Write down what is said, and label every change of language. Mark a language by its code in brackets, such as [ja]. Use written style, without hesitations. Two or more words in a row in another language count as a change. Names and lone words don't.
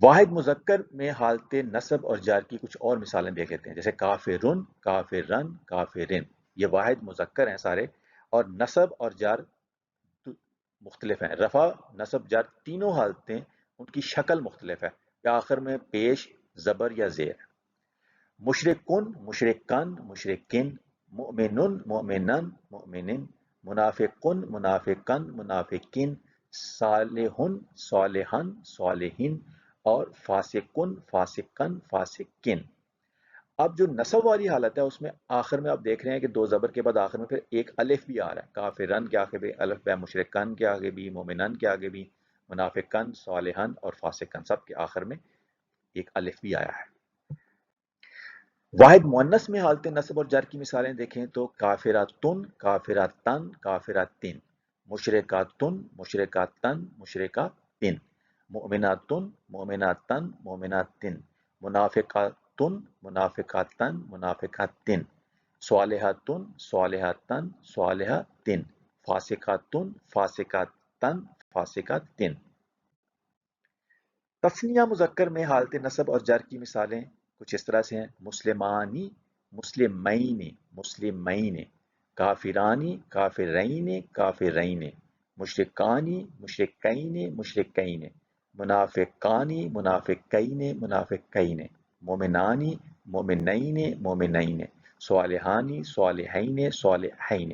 [ur] واحد مذکر میں حالت نصب اور جار کی کچھ اور مثالیں دیکھ لیتے ہیں، جیسے [ar] کافرن، کافرن، کافرن، [ur] یہ واحد مذکر ہیں سارے، اور نصب اور جار مختلف ہیں۔ رفع، نصب، جار تینوں حالتیں ان کی شکل مختلف ہے، یا آخر میں پیش، زبر یا زیر۔ [ar] مشرکن، مشرکن، مشرکن، مؤمنن، مؤمنن، مؤمنن، منافقن، منافقن، منافقین، صالحن، صالحن، صالحین، اور فاسقن، فاسقن، فاسقین۔ [ur] اب جو نصب والی حالت ہے اس میں آخر میں آپ دیکھ رہے ہیں کہ دو زبر کے بعد آخر میں پھر ایک الف بھی آ رہا ہے، کافرن کے آگے بھی الف ہے، مشرکن کے آگے بھی، مومنن کے آگے بھی، [ar] منافقن، صالحن [ur] اور فاسقن، سب کے آخر میں ایک الف بھی آیا ہے۔ واحد مؤنث میں حالت نصب اور جر کی مثالیں دیکھیں تو [ar] کافراتن، کافراتن، کافراتن، مشرکاتن، مشرکاتن، مشرکاتن، مؤمناتن، مؤمناتن، مؤمناتن، منافقاتن، منافقاتن، منافقاتن، صالحاتن، صالحاتن، صالحاتن، فاسقاتن، فاسقاتن، فاسقاتن۔ [ur] تثنیہ مذکر میں حالت نصب اور جر کی مثالیں کچھ اس طرح سے ہیں: [ar] مسلمانی، مسلمین، مسلمین، کافرانی، کافرین، کافرین، مشرکانی، مشرکین، مشرکین، منافقانی، منافقین، منافقین، مومنانی، مومنین، مومنین، صالحانی، صالحین، صالحین۔